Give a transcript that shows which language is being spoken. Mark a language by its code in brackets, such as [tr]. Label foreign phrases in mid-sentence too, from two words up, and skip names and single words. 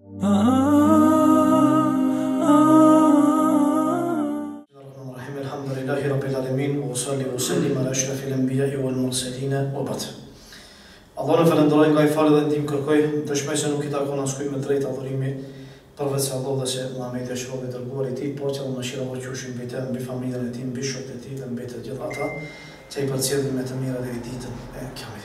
[ar] الحمد لله رب العالمين، وصلِّ وسلِّم على أشرف الأنبياء والمرسلين وبعد. [sq] Allah në falenderoj nga I falë dhe ndim kërkoj, dëshmoj se nuk I takon askuj me drejt adhurimi përveç se Allah dhe se Muhamedi është robi I dërguar I Tij, paqja dhe mëshira dhe qofshin mbi të, mbi familjen e tij, mbi shokët e tij dhe mbi të gjithë ata që I përcjellin me të mira deri ditën e Kiametit.